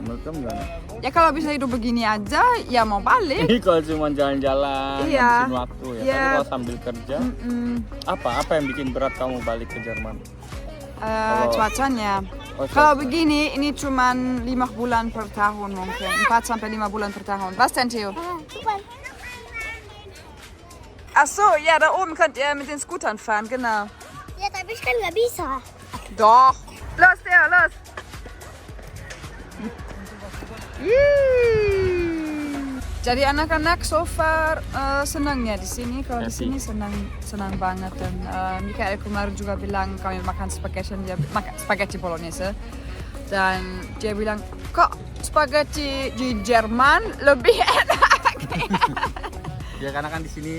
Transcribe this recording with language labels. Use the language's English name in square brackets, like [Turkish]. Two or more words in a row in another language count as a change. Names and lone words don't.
[Indonesian] Ya kalau bisa hidup begini aja ya mau balik. Kalau cuma jalan-jalan, Iya. ngabisin waktu ya. Iya. Tapi kalau sambil kerja, apa yang bikin berat kamu balik ke Jerman? Cuacanya. Oh, Kalau begini, ini cuma 5 bulan per tahun mungkin. 4-5 bulan per tahun. [German] Was denn, Theo? Ach so, ja, da oben könnt ihr mit den Scootern fahren, genau. [Indonesian] Ya, tapi [German] ich kan [Indonesian] nggak bisa. [German] Doch. Los, Theo, los. Yeay. [Indonesian] Jadi anak-anak [English] so far [Indonesian] senang ya di sini. Kalau di sini senang banget dan Mikael kemarin juga bilang kami makan spaghetti bolognese. Dan dia bilang, kok spaghetti di Jerman lebih enak. Ya karena kan di sini